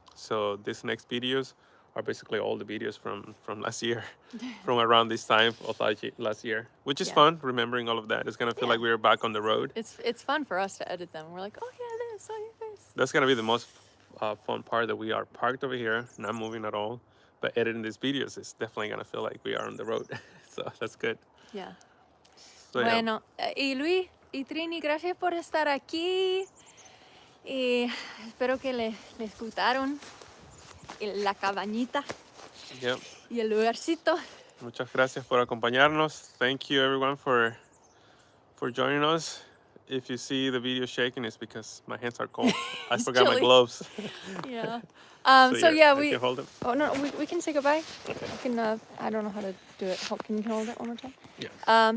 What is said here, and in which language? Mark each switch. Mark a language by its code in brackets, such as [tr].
[en] So these next videos are basically all the videos from last year, from around this time of last year, which is fun. Remembering all of that, it's gonna feel like we're back on the road. It's fun for us to edit them. We're like, oh yeah, this, oh yeah, this. That's gonna be the most fun part, that we are parked over here, not moving at all, but editing these videos is definitely gonna feel like we are on the road. So that's good. Yeah. So, [es] bueno, y Luis y Trini, gracias por estar aquí. Y espero que les gustaron la cabañita. [en] Yep. [es] Y el lugarcito. Muchas gracias por acompañarnos. [en] Thank you everyone for joining us. If you see the video shaking, it's because my hands are cold. I forgot my gloves. Yeah. So yeah, we can hold them. Oh no, we can say goodbye. Okay. I can. I don't know how to do it. Can you hold it one more time? Yeah.